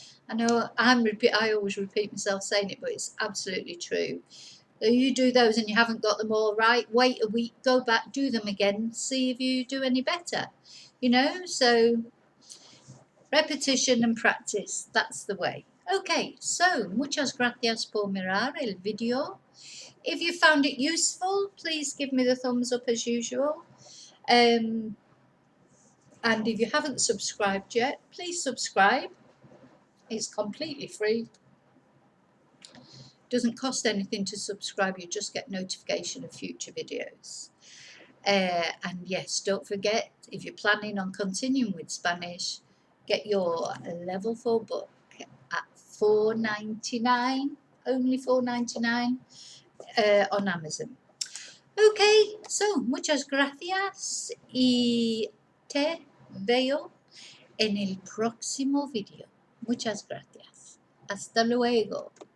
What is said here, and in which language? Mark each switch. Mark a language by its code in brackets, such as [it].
[en] I know I always repeat myself saying it, but it's absolutely true. So you do those and you haven't got them all right, wait a week, go back, do them again, see if you do any better. You know, so repetition and practice, that's the way. [es] Okay, so muchas gracias por mirar el video. [en] If you found it useful, please give me the thumbs up as usual. And if you haven't subscribed yet, please subscribe. It's completely free. Doesn't cost anything to subscribe, you just get notification of future videos. And yes, don't forget, if you're planning on continuing with Spanish, get your level 4 book at $4.99, only $4.99 on Amazon. [es] Okay, so muchas gracias y te veo en el próximo video. Muchas gracias. Hasta luego.